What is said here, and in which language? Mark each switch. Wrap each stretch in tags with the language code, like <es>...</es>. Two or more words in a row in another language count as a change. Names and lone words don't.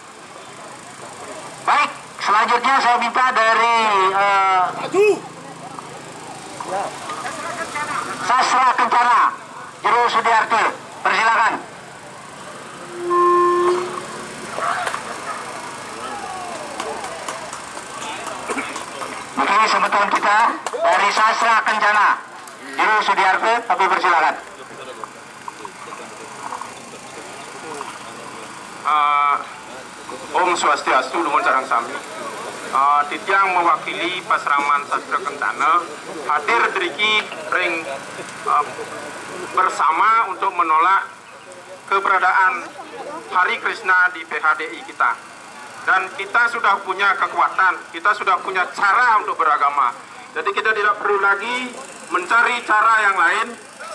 <id>Baik, selanjutnya saya minta dari Sastra Kencana, Jero Sudiarto, persilakan. Mungkin semeton kita dari Sastra Kencana, Jero Sudiarto, tapi persilakan.</id> <ban>Om Swastiastu Nuhun Sareng Sami.</ban> <id>Titiang mewakili Pasraman Sastra Kencana hadir</id> <ban>driki ring</ban> <id>bersama untuk menolak keberadaan Hare Krishna di PHDI kita. Dan kita sudah punya kekuatan, kita sudah punya cara untuk beragama. Jadi kita tidak perlu lagi mencari cara yang lain</id>